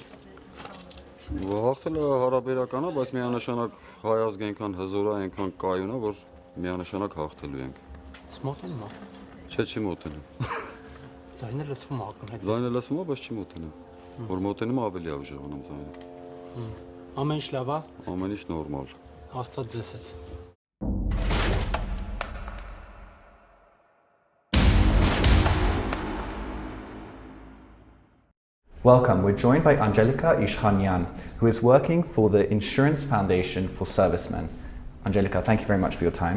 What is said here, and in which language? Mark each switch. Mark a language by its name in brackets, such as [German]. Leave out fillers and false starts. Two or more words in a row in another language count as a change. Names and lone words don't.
[Armenian] Հաղթելը հարաբերական է, բայց միանշանակ հայազգը այնքան հզոր է, այնքան կայուն է, որ միանշանակ հաղթելու ենք։ Մոտենում է։ Չէ, չի մոտենում։ Ձայնը լսվում է ակնհայտ։ Ձայնը լսվում է, բայց չի մոտենում։ Որ մոտենում ավելի է ուժեղանում ձայնը։ Ամեն ինչ լավ է։ Ամեն ինչ նորմալ։ Աստված ձեզ հետ։ [English] Welcome. We're joined by Angelica Ishkhanyan, who is working for the Insurance Foundation for Servicemen. Angelica, thank you very much for your time.